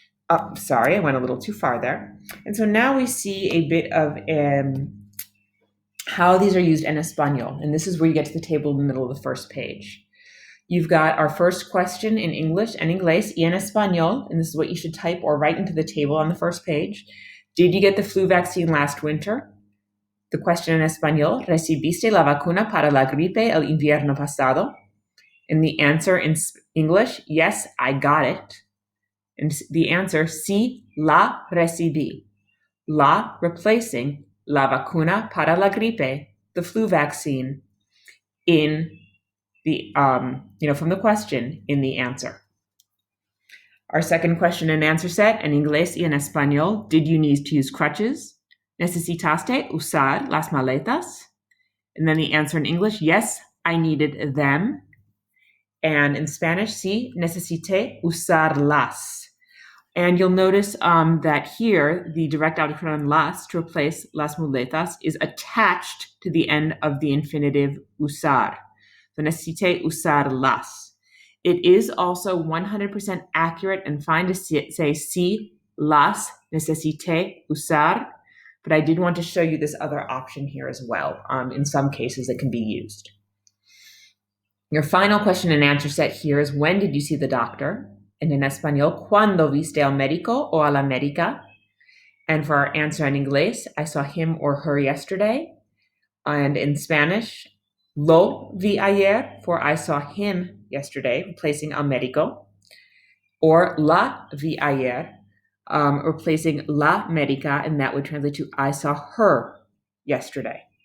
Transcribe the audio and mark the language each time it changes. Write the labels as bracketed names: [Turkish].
[English] Oh, sorry, I went a little too far there. And so now we see a bit of how these are used in Espanol, and this is where you get to the table in the middle of the first page. You've got our first question in English, [Spanish] en inglés y en español, [English] and this is what you should type or write into the table on the first page. Did you get the flu vaccine last winter? The question [Spanish] en español, ¿recibiste la vacuna para la gripe el invierno pasado? [English] And the answer in English, yes, I got it. And the answer, [Spanish] sí, la recibí. [English] La replacing [Spanish] la vacuna para la gripe, [English] the flu vaccine, in the, from the question in the answer. Our second question and answer set, [Spanish] en inglés y en español, [English] did you need to use crutches? [Spanish] ¿Necesitaste usar las maletas? [English] And then the answer in English, yes, I needed them. And in Spanish, [Spanish] sí, necesité usarlas. [English] And you'll notice that here, the direct object pronoun las to replace las muletas is attached to the end of the infinitive usar. [Spanish] So necesité usarlas. [English] It is also 100% accurate and fine to say [Spanish] sí, las necesité usar, [English] but I did want to show you this other option here as well. In some cases, it can be used. Your final question and answer set here is, when did you see the doctor? And in [Spanish] español, ¿cuándo viste al médico o a la médica? [English] And for our answer in English, I saw him or her yesterday. And in Spanish, [Spanish] lo vi ayer, [English] for I saw him yesterday, replacing [Spanish] al médico. [English] Or [Spanish] la vi ayer, [English] replacing [Spanish] la médica, [English] and that would translate to I saw her yesterday.